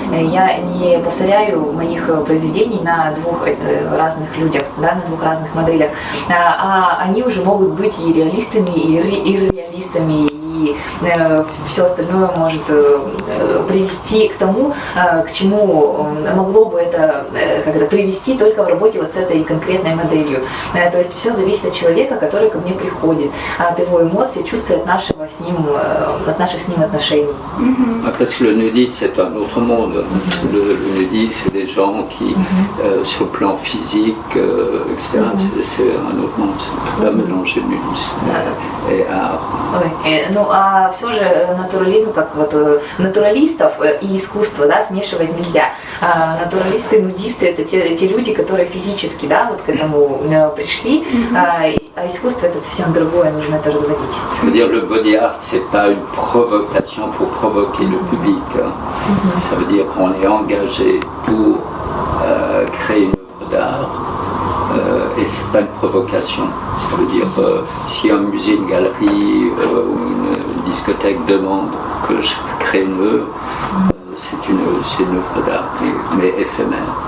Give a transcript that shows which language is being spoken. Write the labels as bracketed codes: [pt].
[ru] Я не повторяю моих произведений на двух разных людях, да, на двух разных моделях, а они уже могут быть и реалистами, и ирреалистами, и все остальное может привести к тому, к чему могло бы это привести только в работе вот с этой конкретной моделью. То есть все зависит от человека, который ко мне приходит, от его эмоций, чувств, от наших с ним отношений. [fr] Parce que le nudisme c'est un autre monde. Le nudisme c'est des gens qui, sur le plan physique, etc., c'est un autre monde. On ne peut pas mélanger nudisme et art. [ru] Ну, а все же натурализм, как вот натуралистов и искусство, да, смешивать нельзя. Натуралисты, нудисты — это те люди, которые физически, да, вот к этому пришли, а искусство — это совсем другое, нужно это разводить. [fr] Ça veut dire le body art, c'est pas une provocation pour provoquer le public. Ça veut dire qu'on est engagé pour créer une œuvre d'art. Et c'est pas une provocation. Ça veut dire si un musée, une galerie ou une discothèque demande que je crée une œuvre, c'est une œuvre d'art, mais éphémère.